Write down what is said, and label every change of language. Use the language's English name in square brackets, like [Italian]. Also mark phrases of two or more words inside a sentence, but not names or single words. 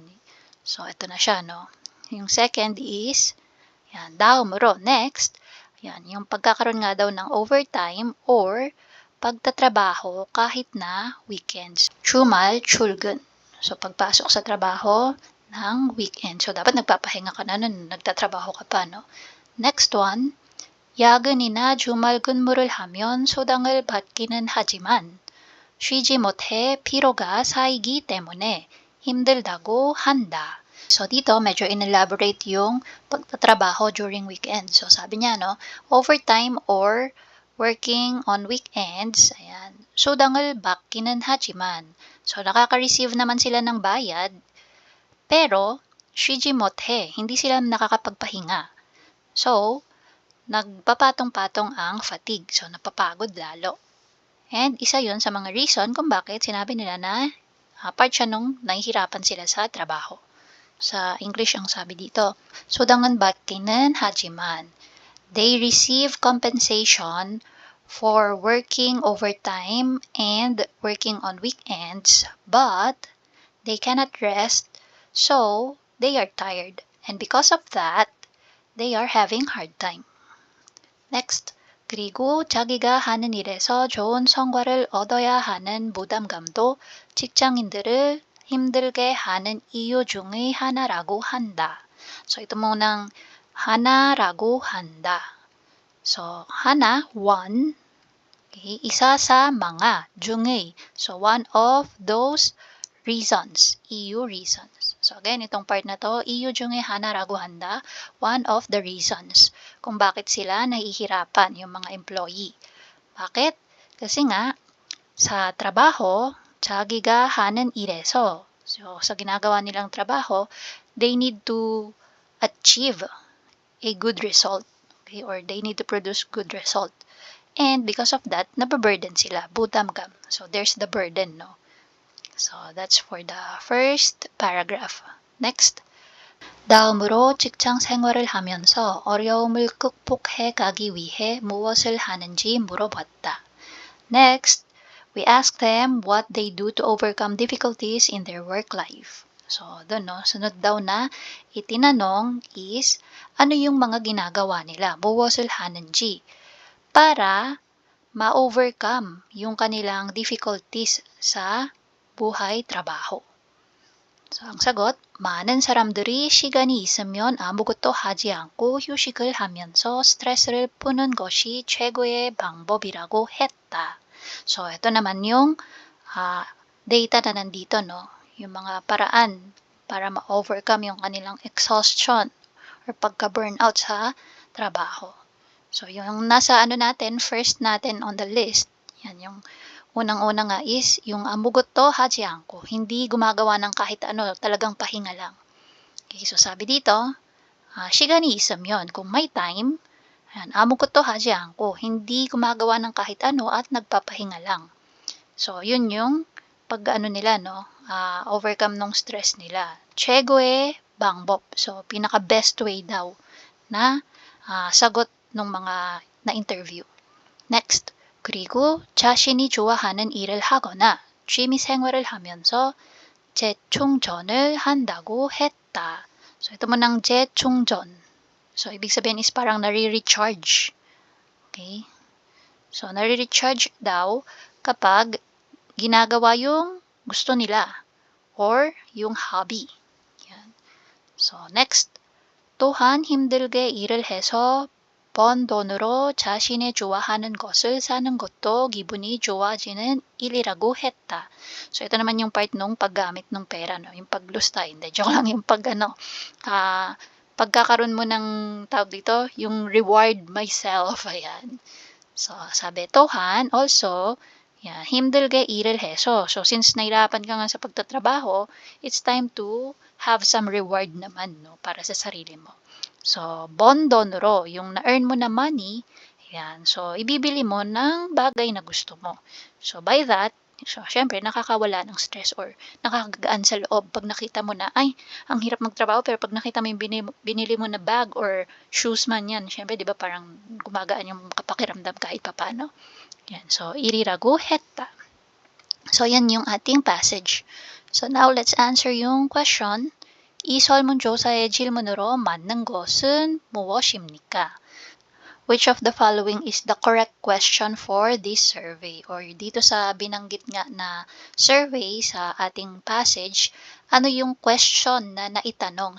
[Filipino] So, ito na siya, no. Yung second is, yan, Daumuro. Next, yan, yung pagkakaroon nga daw ng overtime or pagtatrabaho kahit na weekends. [Korean] 주말, 출근. [Filipino] So, pagpasok sa trabaho ng weekend. So, dapat nagpapahinga ka na nun, nagtatrabaho ka pa, no? [English] Next one, [Korean] 야근이나 주말 근무를 하면 소당을 받기는 하지만 쉬지 못해 피로가 쌓이기 때문에 힘들다고 한다. [Filipino] So, dito, medyo in-elaborate yung pagtatrabaho during weekend. So, sabi niya, no, [English] overtime or working on weekends, [Filipino] ayan, [Korean] 소당을 받기는 하지만, [Filipino] so, nakaka-receive naman sila ng bayad, pero, [Korean] 쉬지 못해, [Filipino] hindi sila nakakapagpahinga. So, nagpapatong-patong ang fatigue. So, napapagod lalo. And, isa yon sa mga reason kung bakit sinabi nila na part siya nung nahihirapan sila sa trabaho. Sa English ang sabi dito, [Korean] 소당은 받기는 하지만, [English] they receive compensation for working overtime and working on weekends, but they cannot rest, so they are tired. And because of that, they are having hard time. Next, [Korean] 그리고 자기가 하는 일에서 좋은 성과를 얻어야 하는 부담감도 직장인들을 힘들게 하는 이유 중의 하나라고 한다. [Filipino] So, ito munang [Korean] 하나라고 한다. So, 하나, [English] one. [Filipino] Okay, isa sa mga, [Korean] 중의. [English] So, one of those reasons, EU reasons. So, again, [Filipino] itong part na to, [Korean] EU 중의 하나라고 한다, [English] one of the reasons [Filipino] kung bakit sila nahihirapan, yung mga employee. Bakit? Kasi nga, sa trabaho, [Korean] 자기가 하는 일에서, [Filipino] so, sa ginagawa nilang trabaho, [English] they need to achieve a good result. Okay? Or they need to produce good result. And because of that, [Filipino] nababurden sila, [Korean] 부담감. [English] So, there's the burden, no? So, that's for the first paragraph. Next. [Korean] 다음으로 직장 생활을 하면서 어려움을 극복해 가기 위해 무엇을 하는지 물어봤다. [English] Next, we asked them what they do to overcome difficulties in their work life. So, [Filipino] doon, no? Sunod daw na itinanong is, ano yung mga ginagawa nila? [Korean] 무엇을 하는지. [Filipino] Para ma-overcome yung kanilang difficulties sa buhay, trabaho. So, ang sagot, [Korean] 많은 사람들이 시간이 있으면 아무것도 하지 않고 휴식을 하면서 스트레스를 푸는 것이 최고의 방법이라고 했다. [Filipino] So, ito naman yung data na nandito, no? Yung mga paraan para ma-overcome yung kanilang exhaustion or pagka-burnout sa trabaho. So, yung nasa natin, first natin on the list, yan yung unang-una nga is yung [Korean] 아무것도 하지 않고, [Filipino] hindi gumagawa ng kahit ano, talagang pahinga lang. Okay, so sabi dito, [Korean] 시간이 있으면, [Filipino] kung may time, Ayan, [Korean] 아무것도 하지 않고, [Filipino] hindi gumagawa ng kahit ano at nagpapahinga lang. So, yun yung pag-ano nila, no? Overcome ng stress nila. [Korean] 최고의 방법. [Filipino] So, pinaka-best way daw na sagot ng mga na-interview. [English] Next. [Korean] 그리고 자신이 좋아하는 일을 하거나 취미 생활을 하면서 재충전을 한다고 했다. [Filipino] So, ito mo ng 재충전. So, ibig sabihin is parang nare-recharge. Okay? So, nare-recharge daw kapag ginagawa yung gusto nila or yung hobby. Yan. So, next. [Korean] 또한 힘들게 일을 해서 번 돈으로 자신의 좋아하는 것을 사는 것도 기분이 좋아지는 일이라고 했다. [Filipino] So, ito naman yung part nung paggamit ng pera, no? Yung paglusta. Hindi, joke lang yung pagkakaroon mo ng tawag dito, yung [English] reward myself. [Filipino] Ayan. So, sabi, [English] 또한 also, yeah, [Korean] 힘들게 일을 해서. [Filipino] So, since nahirapan ka nga sa pagtatrabaho, [English] it's time to have some reward naman, no, [Filipino] para sa sarili mo. So, [Korean] 번 돈으로, [Filipino] yung na-earn mo na money, yan. So, ibibili mo ng bagay na gusto mo. [English] So, by that, so, [Filipino] syempre, nakakawala ng stress or nakakagaan sa loob pag nakita mo na, ay, ang hirap magtrabaho, pero pag nakita mo yung binili mo na bag or shoes man yan, syempre, di ba, parang gumagaan yung kapakiramdam kahit papano. Yan. So, irirago 했다. So, yan yung ating passage. [English] So, now, let's answer yung question. [Korean] 이 설문조사의 질문으로 맞는 것은 무엇입니까? [English] Which of the following is the correct question for this survey? [Filipino] Or dito sa binanggit nga na survey sa ating passage, ano yung question na naitanong?